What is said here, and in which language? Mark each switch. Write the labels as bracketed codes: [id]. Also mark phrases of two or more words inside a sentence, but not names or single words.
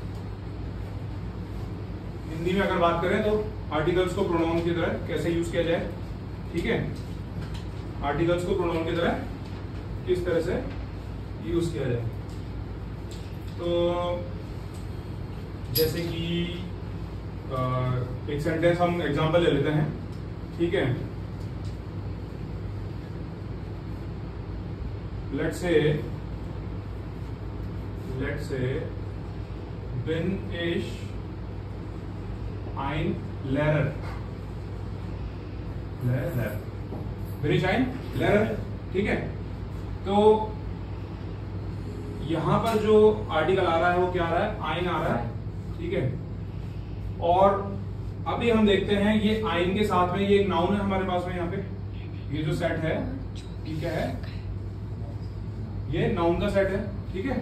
[hi] हिंदी में अगर बात करें तो आर्टिकल्स को प्रोनाउन की तरह कैसे यूज किया जाए, ठीक है, आर्टिकल्स को प्रोनाउन की तरह किस तरह से यूज किया जाए. तो जैसे कि एक सेंटेंस हम एग्जांपल ले लेते हैं, ठीक है. [en] let's say [de] bin ich ein Lehrer. bin ich ein Lehrer, [hi] ठीक है. तो यहां पर जो आर्टिकल आ रहा है वो क्या आ रहा है, आइन आ रहा है, ठीक है. और अभी हम देखते हैं ये आइन के साथ में ये एक नाउन है हमारे पास में, यहाँ पे ये जो सेट है ये क्या है, ये नाउन का सेट है, ठीक है.